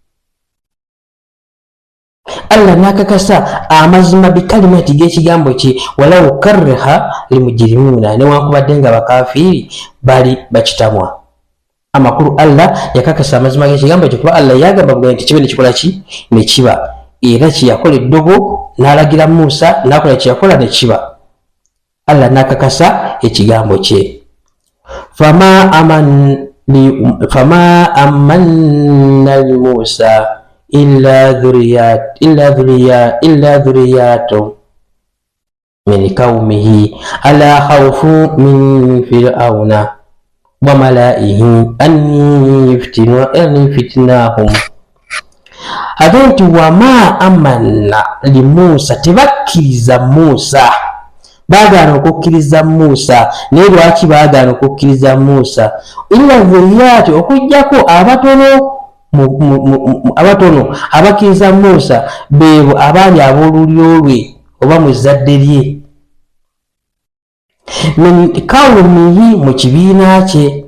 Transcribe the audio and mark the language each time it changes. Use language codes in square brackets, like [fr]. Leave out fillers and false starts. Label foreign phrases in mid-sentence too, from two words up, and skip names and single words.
[lg] Allah n'akakasa amazima bikalimati g'ekigambo kye, [ar] ولو كره المجرمون, [lg] newankubadde nga bakafiiri bali bakitamwa. Amakulu Allah yakakasa amazima g'ekigambo kye kuba Allah yagamba bwe nti kibe nekikola ki nekiba, era kyeyakola eddogo n'alagira Musa n'akola kyeyakola nekiba. Allah n'akakasa ekigambo kye. [ar] فما آمن لموسى إلا ذرية من قومه على خوف من فرعون وملئهم أن يفتنهم. [lg] Agenti [ar] وما آمن لموسى, [lg] tebakkiriza Musa, baagaana okukkiriza Musa. Naye lwaki baagaana okukkiriza Musa? [ar] إلا ذرية, [lg] okujjako abatono abakkiriza Musa beebo abaali ab'olulyo lwe oba mu zzadde lye, [ar] من قومه, [lg] mu kibiina kye.